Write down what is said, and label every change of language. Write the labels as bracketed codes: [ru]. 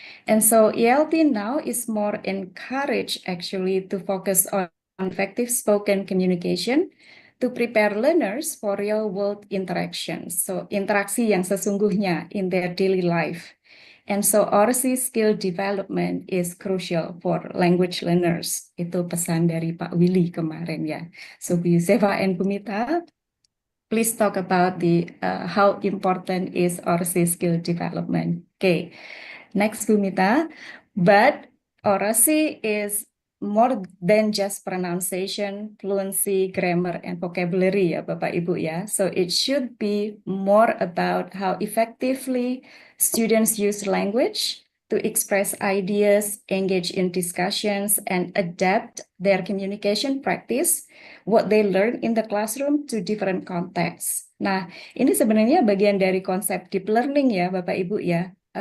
[en] And so ELT now is more encouraged actually to focus on effective spoken communication to prepare learners for real world interactions. So [id] interaksi yang sesungguhnya [en] in their daily life. And so Oracy skill development is crucial for language learners. [id] Itu pesan dari Pak Willy kemarin, ya. [en] So Bu Yusefa and Bumita, please talk about the how important is Oracy skill development. Okay, next Bumita. But Oracy is more than just pronunciation, fluency, grammar, and vocabulary, ya Bapak Ibu, ya. So it should be more about how effectively students use language to express ideas, engage in discussions, and adapt their communication practice, what they learn in the classroom to different contexts. [id] Nah, ini sebenarnya bagian dari konsep deep learning, ya Bapak Ibu, ya.